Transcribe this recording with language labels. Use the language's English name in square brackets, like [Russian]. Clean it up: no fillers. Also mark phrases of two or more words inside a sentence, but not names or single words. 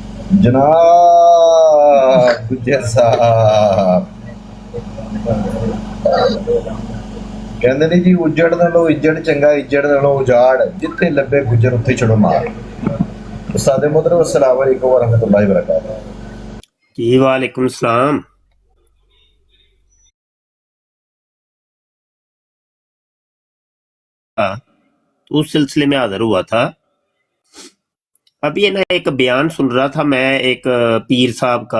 [Punjabi] جناب ਗੁੱਜਰ ਸਾਹਿਬ ਕਹਿੰਦੇ ਨੇ ਜੀ ਉੱਜੜ ਨਾਲੋਂ ਇੱਜੜ ਚੰਗਾ ਇੱਜੜ ਨਾਲੋਂ ਉਜਾੜ ਜਿੱਥੇ ਲੱਭੇ ਗੁੱਜਰ ਉੱਥੇ ਛੜੋ ਮਾਰ ਉਸਤਾਦ ਮੁਹਤਰਮ [Arabic] السلام عليكم ورحمة الله وبركاته [Hindi] जी [Arabic] وعليكم السلام. [Hindi] तो उस सिलसिले में हाजिर हुआ था। अभी ना एक बयान सुन रहा था मैं एक पीर साहब का।